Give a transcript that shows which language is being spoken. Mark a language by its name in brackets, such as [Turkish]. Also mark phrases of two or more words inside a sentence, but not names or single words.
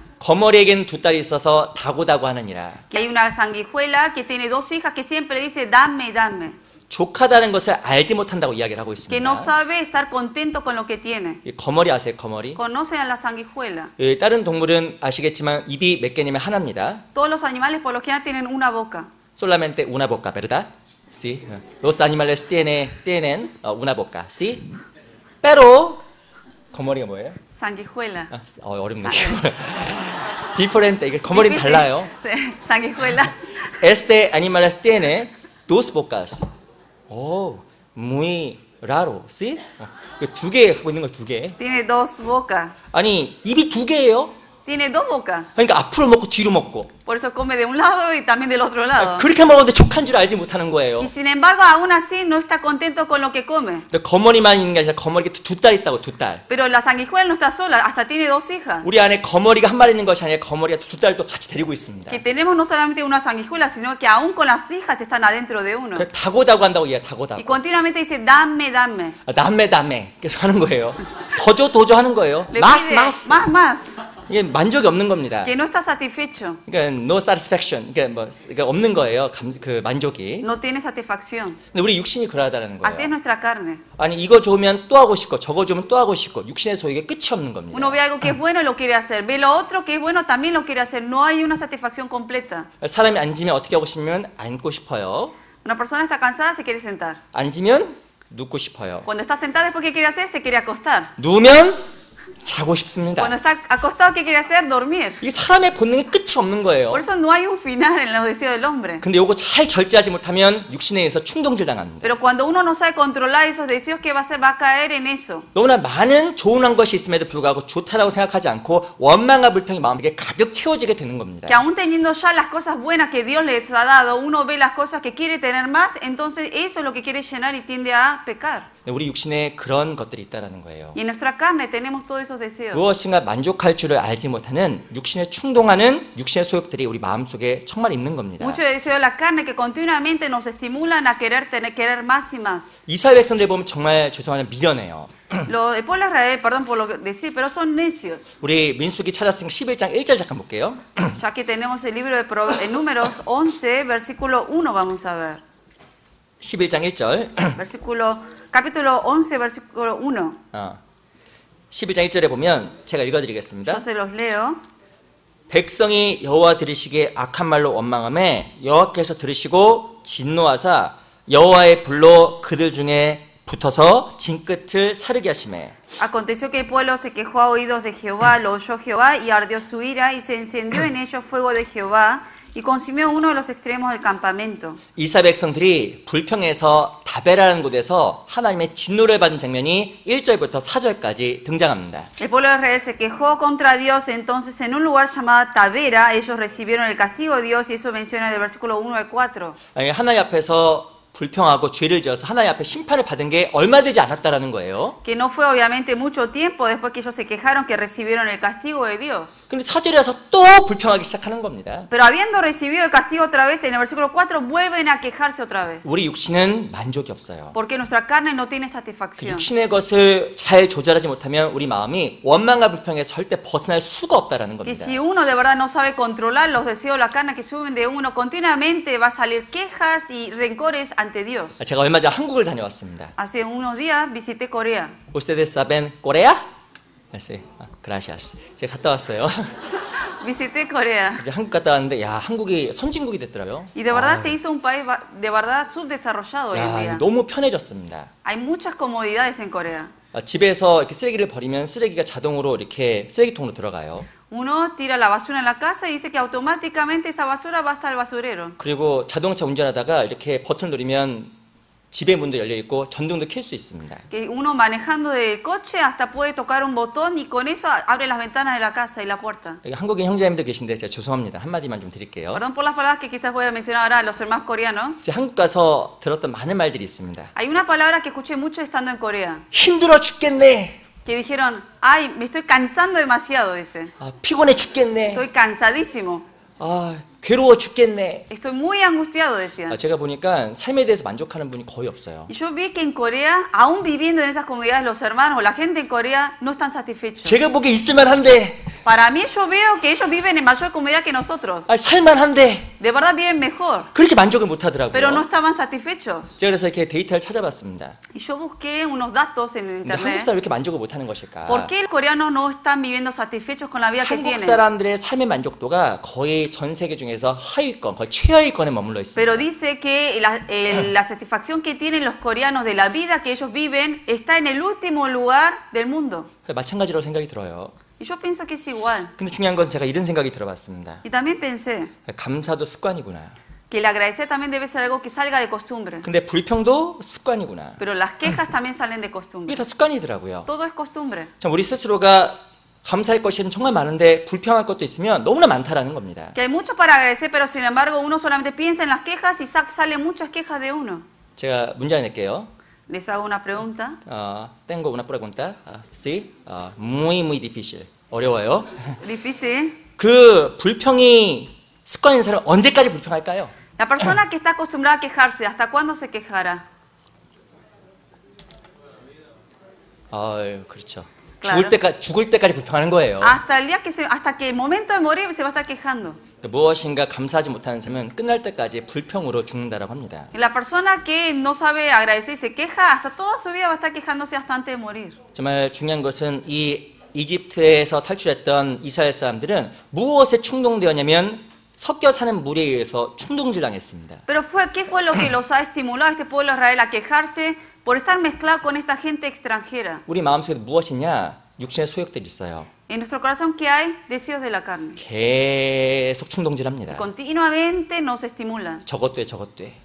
[Korean] 거머리에겐 두 딸이 있어서 다고다고 하느니라. [Spanish] que hay una sanguijuela que tiene dos hijas que siempre dice dame, dame. [Korean] 족하다는 것을 알지 못한다고 이야기를 하고 [Spanish] Que no [Korean] 있습니다. [Spanish] sabe estar contento con lo que tiene. [Korean] 이 거머리 아세요? 거머리? [Spanish] Conocen a la sanguijuela. [Korean] 다른 동물은 아시겠지만 입이 몇 개냐면 하나입니다. [Spanish] Todos los animales por lo general tienen una boca. Solamente una boca, ¿verdad? Sí. Los animales tienen una boca, ¿sí? [Korean] Pero 거머리가 뭐예요? [Spanish] Sanguijuela. [Korean] 어렵네. Different. 이게 거머리는 달라요. [Spanish] Sí, sanguijuela. Este animal tiene dos bocas. Oh, muy raro, ¿sí? [Korean] 두 개 갖고 있는 거 두 개. [Spanish] Tiene dos bocas. [Korean] 아니 입이 두 개예요. [Spanish] Tiene dos bocas. [Korean] 그러니까 앞으로 먹고 뒤로 먹고. [Spanish] Por eso come de un lado y también del otro lado. [Korean] 그렇게 먹었는데 족한 줄 알지 못하는 거예요. [Spanish] Y sin embargo, aún así no está contento con lo que come. [Korean] 근데 거머리만 있는 게 아니라 거머리가 두 딸 있다고 두 딸. [Spanish] Pero la sanguijuela no está sola, hasta tiene dos hijas. [Korean] 우리 안에 거머리가 한 마리 있는 것이 아니라 거머리가 두 딸도 같이 데리고 있습니다. [Spanish] Que tenemos no solamente una sanguijuela, sino que aún con las hijas están adentro de uno. [Korean] 그래서 다고다고 한다고 얘기해 [Spanish] Y [Korean] 다고다고. [Spanish] continuamente dice, dame, dame. [Korean] 남매 계속 하는 거예요. 더줘 하는 거예요. [Spanish] Le 마스 pide 마스. más, más. [Korean] 이게 만족이 없는 겁니다. [Spanish] Que no está satisfecho. [Korean] 그러니까 [English] no satisfaction. [Korean] 그러니까 없는 거예요. 그 만족이. [Spanish] No tiene satisfacción. [Korean] 근데 우리 육신이 그러하다는 [Spanish] Así es [Korean] 거예요. [Spanish] nuestra carne. [Korean] 아니 이거 좋으면 또 하고 싶고 저거 좋으면 또 하고 싶고 육신의 소욕에 끝이 없는 겁니다. [Spanish] Uno ve algo que es bueno y lo quiere hacer. Ve lo otro que es bueno, también lo quiere hacer. No hay una satisfacción completa. [Korean] 사람이 앉으면 어떻게 하고 싶으면 앉고 싶어요. [Spanish] Una persona está cansada, se quiere sentar. [Korean] 앉으면 눕고 싶어요. [Spanish] Cuando está sentada, después, ¿qué quiere hacer? Se quiere acostar. [Korean] 누우면 자고 싶습니다. [Spanish] Cuando está acostado, ¿qué quiere hacer? Dormir. [Korean] 이게 사람의 본능이 끝이 없는 거예요. [Spanish] Por eso no hay un final en los deseos del hombre. [Korean] 근데 요거 잘 절제하지 못하면 육신에 의해서 충동질 당합니다. [Spanish] Pero cuando uno no sabe controlar esos deseos, ¿qué va a hacer? Va a caer en eso. [Korean] 너무나 많은 좋은 것이 있음에도 불구하고 좋다라고 생각하지 않고 원망과 불평이 마음에 가득 채워지게 되는 겁니다. [Spanish] Que aún teniendo ya las cosas buenas que Dios les ha dado, uno ve las cosas que quiere tener más, entonces eso es lo que quiere llenar y tiende a pecar. [Korean] 우리 육신에 그런 것들이 있다라는 거예요. [Spanish] Y en nuestra carne tenemos todos esos deseos. [Korean] 무엇인가 만족할 줄을 알지 못하는 육신에 충동하는 육신의 소욕들이 우리 마음속에 정말 있는 겁니다. [Spanish] Muchos deseos de la carne que continuamente nos estimulan a querer querer más y más. [Korean] 이스라엘 백성들 보면 정말 죄송하지만 미련해요. [Spanish] El pueblo de Israel, perdón por lo que decir, pero son necios. [Korean] 우리 민수기 찾았으니까 11장 1절 잠깐 볼게요. [Spanish] Ya que tenemos el libro de Números 11, versículo 1, vamos a ver. [Korean] 11장 1절. [Spanish] Capítulo 11, versículo 1. [Korean] 11장 1절에 보면 제가 읽어드리겠습니다. [Spanish] Yo se los leo. [Korean] 백성이 여호와 들으시기에 악한 말로 원망하매 여호와께서 들으시고 진노하사 여호와의 불로 그들 중에 붙어서 진끝을 사르게 하시매. [Spanish] Aconteció que el pueblo se quejó a oídos de Jehová, lo oyó Jehová y ardió su ira y se encendió en ellos fuego de Jehová y consumió uno de los extremos del campamento. [Korean] 이스라엘 백성들이 불평에서 다베라는 곳에서 하나님의 진노를 받은 장면이 1절부터 4절까지 등장합니다. [Spanish] El pueblo de Israel se quejó contra Dios, entonces en un lugar llamado Tabera ellos recibieron el castigo de Dios y eso menciona en el versículo 1 al 4. [Korean] 하나님 앞에서 불평하고 죄를 지어서 하나님 앞에 심판을 받은 게 얼마 되지 않았다라는 거예요. [Spanish] Que no fue obviamente mucho tiempo después que ellos se quejaron que recibieron el castigo de Dios. [Korean] 근데 4절에 와서 또 불평하기 시작하는 겁니다. [Spanish] Pero habiendo recibido el castigo otra vez, en el versículo 4 vuelven a quejarse otra vez. [Korean] 우리 육신은 만족이 없어요. [Spanish] Porque nuestra carne no tiene [Korean] 그 [Spanish] satisfacción. [Korean] 육신의 것을 잘 조절하지 못하면 우리 마음이 원망과 불평에서 절대 벗어날 수가 없다라는 [Spanish] Que [Korean] 겁니다. [Spanish] si uno de verdad no sabe controlar los deseos de la carne que suben de uno, continuamente va a salir quejas y rencores ante Dios. [Korean] 제가 얼마 전 한국을 다녀왔습니다. [Spanish] Hace unos días visité Corea. Ustedes saben Corea? Sí. Gracias. [Korean] 제가 갔다 왔어요. [Spanish] Visité Corea. [Korean] 이제 한국 갔다 왔는데 야 한국이 선진국이 됐더라고요. [Spanish] Y de verdad se hizo un país de verdad subdesarrollado hoy en [Korean] 야, [Spanish] día. [Korean] 너무 편해졌습니다. [Spanish] Hay muchas comodidades en Corea. [Korean] 집에서 이렇게 쓰레기를 버리면 쓰레기가 자동으로 이렇게 쓰레기통으로 들어가요. [Spanish] Uno tira la basura en la casa y dice que automáticamente esa basura va hasta el basurero. [Korean] 그리고 자동차 운전하다가 이렇게 버튼을 누르면 집의 문도 열려 있고 전등도 켤 수 있습니다. [Spanish] Que uno manejando el coche hasta puede tocar un botón y con eso abre las ventanas de la casa y la puerta. [Korean] 여기 한국인 형제님들 계신데 제가 죄송합니다. 한마디만 좀 드릴게요. [Spanish] Perdón por las palabras que quizás voy a mencionar ahora a los hermanos coreanos. [Korean] 제가 한국 가서 들었던 많은 말들이 있습니다. [Spanish] Hay una palabra que escuché mucho estando en Corea, [Korean] 힘들어 죽겠네. [Spanish] que dijeron, ay, me estoy cansando demasiado, dice. [Korean] 피곤해 죽겠네. [Spanish] Estoy cansadísimo, [Korean] 괴로워 죽겠네. [Spanish] estoy muy angustiado, decían. [Korean] 제가 보니까 삶에 대해서 만족하는 분이 거의 없어요. [Spanish] Y yo vi que en Corea, aún viviendo en esas comunidades, los hermanos o la gente en Corea no están satisfechos. [Korean] 제가 보기에 있을만한데, [Spanish] Para mí yo veo que ellos viven en mayor comodidad que nosotros. [Korean] 살만한데 [Spanish] De verdad viven mejor, [Korean] 그렇게 만족을 못 [Spanish] pero no [Korean] 하더라고요. [Spanish] estaban satisfechos. [Korean] 제가 그래서 이렇게 데이터를 찾아봤습니다. [Spanish] Y yo busqué unos datos en el [Korean] 근데 한국 [Spanish] internet. [Korean] 사람 왜 이렇게 만족을 못 하는 것일까? [Spanish] ¿Por qué los coreanos no están viviendo satisfechos con la vida que [Korean] 한국 [Spanish] tienen? [Korean] 사람들의 삶의 만족도가 거의 전 세계 중에서 하위권, 거의 최하위권에 머물러 있습니다. [Spanish] Pero dice que la satisfacción que tienen los coreanos de la vida que ellos viven está en el último lugar del mundo. [Korean] 마찬가지라고 생각이 들어요. [Spanish] Y yo pienso que es igual. [Korean] 근데 중요한 것은 제가 이런 생각이 들어봤습니다. [Spanish] Y también pensé [Korean] 감사도 습관이구나. [Spanish] que el agradecer también debe ser algo que salga de costumbre. [Korean] 근데 불평도 습관이구나. [Spanish] Pero las quejas también salen de [Korean] 이게 [Spanish] costumbre. [Korean] 다 습관이더라고요. [Spanish] Todo es costumbre. [Korean] 참 우리 스스로가 감사할 것이 정말 많은데 불평할 것도 있으면 너무나 많다라는 겁니다. [Spanish] Que hay mucho para agradecer, pero sin embargo uno solamente piensa en las quejas y salen muchas quejas de uno. [Korean] 제가 문제 낼게요. [Spanish] Les hago una pregunta. Tengo una pregunta. Sí, muy difícil. [Korean] 어려워요. [Spanish] Difícil. [Korean] 그 불평이 습관인 사람 언제까지 불평할까요? [Spanish] La persona que está acostumbrada a quejarse, ¿hasta cuándo se quejará? [Korean] 그렇죠. [Spanish] Claro. [Korean] 죽을 때까지 불평하는 거예요. [Spanish] Hasta el día hasta que el momento de morir se va a estar quejando. [Korean] 무엇인가 감사하지 못하는 사람은 끝날 때까지 불평으로 죽는다라고 합니다. [Spanish] Y la persona que no sabe agradecer y se queja, hasta toda su vida va a estar quejándose hasta antes de morir. [Korean] 정말 중요한 것은 이 이집트에서 탈출했던 이스라엘 사람들은 무엇에 충동되었냐면 섞여 사는 물에 의해서 충동질당했습니다. [Spanish] Pero ¿qué fue lo que los ha estimulado a este pueblo de Israel a quejarse por estar mezclado con esta gente extranjera? [Korean] 우리 마음속에 무엇이냐? 육신의 소욕들이 있어요. [Spanish] En nuestro corazón, ¿qué hay? Deseos de la carne. [Korean] 계속 충동질합니다. [Spanish] Continuamente nos estimulan. [Korean] 저것도 해, 저것도 해.